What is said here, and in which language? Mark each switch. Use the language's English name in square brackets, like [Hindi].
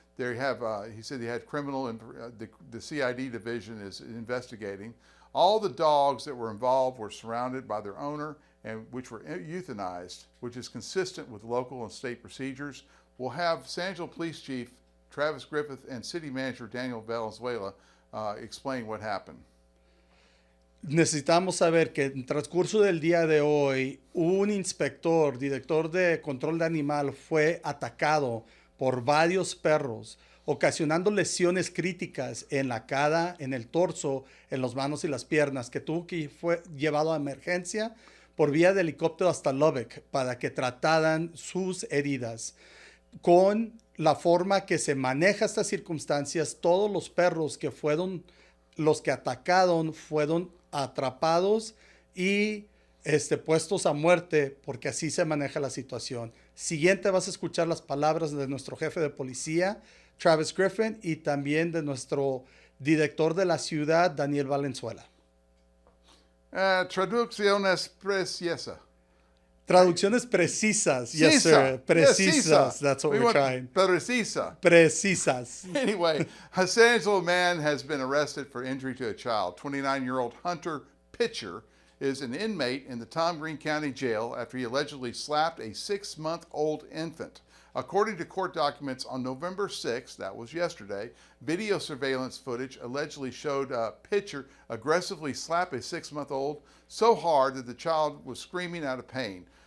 [English] There he said he had criminal, and the CID division is investigating. All the dogs that were involved were surrounded by their owner, and which were euthanized, which is consistent with local and state procedures. We'll have San Angelo Police Chief Travis Griffith and City Manager Daniel Valenzuela explain what happened. [Spanish] Necesitamos saber que en transcurso del día de hoy, un director de control de animal fue atacado por varios perros, ocasionando lesiones críticas en la cara, en el torso, en las manos y las piernas, que fue llevado a emergencia por vía de helicóptero hasta Lubbock para que trataran sus heridas. Con la forma que se maneja estas circunstancias, todos los perros que fueron los que atacaron fueron atrapados y puestos a muerte, porque así se maneja la situación. Siguiente vas a escuchar las palabras de nuestro jefe de policía, Travis Griffin, y también de nuestro director de la ciudad, Daniel Valenzuela. Traducciones precisas. Traducciones precisas. [English] Yes, sir. Precisas. That's what we're trying. [Spanish] Precisa. Precisas. [English] Anyway, a San Angelo man has been arrested for injury to a child. 29-year-old Hunter Pitcher is an inmate in the Tom Green County Jail after he allegedly slapped a 6-month-old infant. According to court documents on November 6th, that was yesterday, video surveillance footage allegedly showed a pitcher aggressively slap a 6-month-old so hard that the child was screaming out of pain.